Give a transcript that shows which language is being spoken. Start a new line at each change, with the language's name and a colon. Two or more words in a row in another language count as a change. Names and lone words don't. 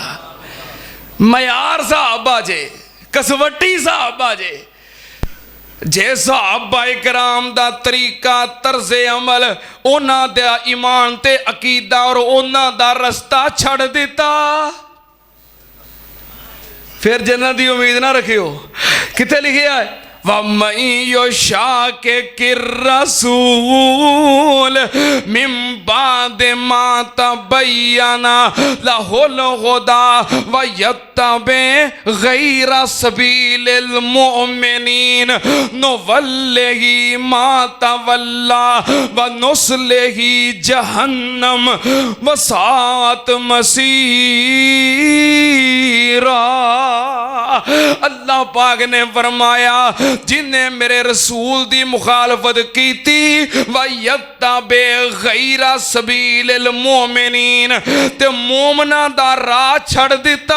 Punjabi: معیار صحابہ جے، کسوٹی صحابہ جے، جے صحابہ اکرام دا طریقہ، طرز عمل، انہاں دا ایمان تے عقیدہ اور انہاں دا رستہ چھڈ دتا، فیر جنت دی امید نہ رکھیو. کتھے لکھیا ہے
Arabic: ومن يشاقق الرسول من بعد ما تبين له الهدى ويتبع غير سبيل المؤمنين نوله ما تولى ونصله جهنم وساءت مصيرا.
Punjabi: اللہ پاک نے فرمایا جنہیں میرے رسول دی مخالفت کی
Arabic: ويتبع غير سبيل المؤمنين
Punjabi: تے مومناں دا راہ چھڈ دتا.